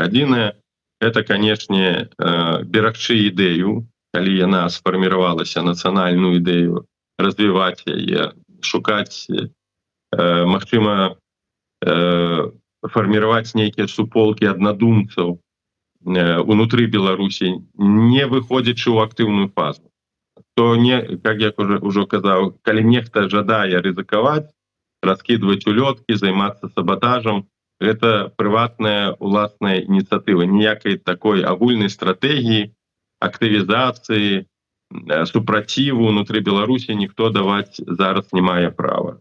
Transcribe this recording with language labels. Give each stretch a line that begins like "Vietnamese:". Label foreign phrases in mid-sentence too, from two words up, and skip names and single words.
Belarusian: Адзінае, это, канешне, берагчы ідэю, калі яна сфарміравалася, нацыянальную ідэю, развіваць яе, шукаць, магчыма, фарміраваць нейкія суполкі аднадумцаў унутры Беларусі, не выходзячы ў актыўную фазу. То не,
Russian: как я
Belarusian: ўжо казаў, калі нехта жадае рызыкаваць, раскідваць улёткі, займацца саботажам, гэта прыватная уласная ініцыятыва. Ніякай такой агульнай стратэгіі, актывізацыі, супраціву унутры Беларусі ніхто даваць зараз не мае права.